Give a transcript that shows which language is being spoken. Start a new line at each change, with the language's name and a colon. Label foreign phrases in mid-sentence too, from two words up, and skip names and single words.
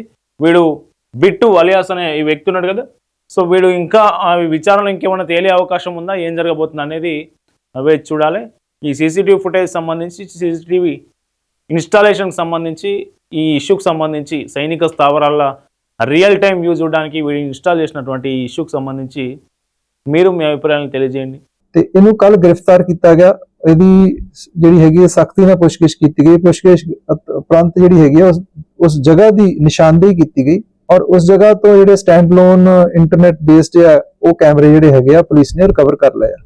Telugu: వీడు బిట్టు అలియాస్ అనే ఈ వ్యక్తి ఉన్నాడు కదా, సో వీడు ఇంకా విచారణలో ఇంకేమైనా తేలే అవకాశం ఉందా, ఏం జరగబోతుంది అనేది అవే చూడాలి. ఈ
English: CCTV footage
Telugu: సంబంధించి, సీసీటీవీ ఇన్స్టాలేషన్కి సంబంధించి, ఈ ఇష్యూకి సంబంధించి, సైనిక స్థావరాల
English: real time view
Telugu: చూడడానికి వీడు ఇన్స్టాల్ చేసినటువంటి ఈ ఇష్యూకి సంబంధించి మీరు మీ అభిప్రాయాలను తెలియజేయండి।
Punjabi: ਤੇ ਇਹਨੂੰ ਕੱਲ ਗ੍ਰਿਫਤਾਰ ਕੀਤਾ ਗਿਆ। ਇਹਦੀ ਜਿਹੜੀ ਹੈਗੀ ਸਖਤੀ ਨਾਲ ਪੁੱਛਗਿੱਛ ਕੀਤੀ ਗਈ। ਪੁੱਛਗਿੱਛ ਉਪਰੰਤ ਜਿਹੜੀ ਹੈਗੀ ਉਸ ਜਗ੍ਹਾ ਦੀ ਨਿਸ਼ਾਨਦੇਹੀ ਕੀਤੀ ਗਈ ਔਰ ਉਸ ਜਗ੍ਹਾ ਤੋਂ ਜਿਹੜੇ
English: stand lone internet based
Punjabi: ਆ ਉਹ ਕੈਮਰੇ ਜਿਹੜੇ ਹੈਗੇ ਆ ਪੁਲਿਸ ਨੇ ਰਿਕਵਰ ਕਰ ਲਏ ਆ।